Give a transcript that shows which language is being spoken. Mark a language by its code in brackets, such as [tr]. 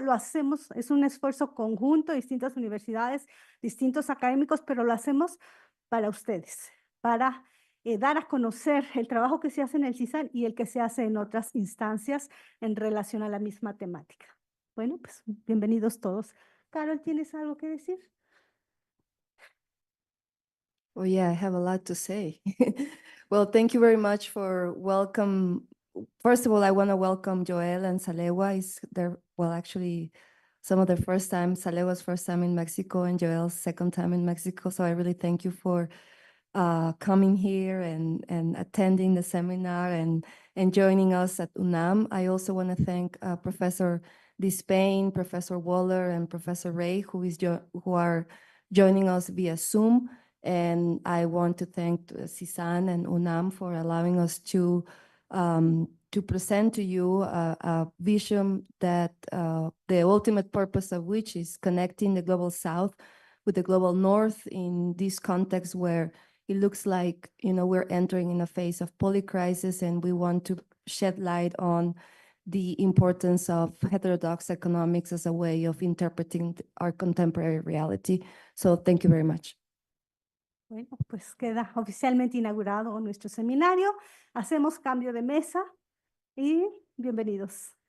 [es] Lo hacemos, es un esfuerzo conjunto, distintas universidades, distintos académicos, pero lo hacemos para ustedes, para dar a conocer el trabajo que se hace en el CISAN y el que se hace en otras instancias en relación a la misma temática. Bueno, pues bienvenidos todos. Carol, ¿tienes algo que decir? [en] Oh yeah, I have a lot to say. Well, thank you very much for welcome. First of all, I want to welcome Joel and Salewa. Is their well, actually, some of the first time. Salewa's first time in Mexico and Joel's second time in Mexico. So I really thank you for coming here and attending the seminar and joining us at UNAM. I also want to thank Professor Dispain, Professor Waller, and Professor Ray, who are joining us via Zoom. And I want to thank CISAN and UNAM for allowing us to present to you a vision that the ultimate purpose of which is connecting the Global South with the Global North in this context where it looks like, we're entering in a phase of polycrisis, and we want to shed light on the importance of heterodox economics as a way of interpreting our contemporary reality. So thank you very much. [es] Bueno, pues queda oficialmente inaugurado nuestro seminario. Hacemos cambio de mesa y bienvenidos.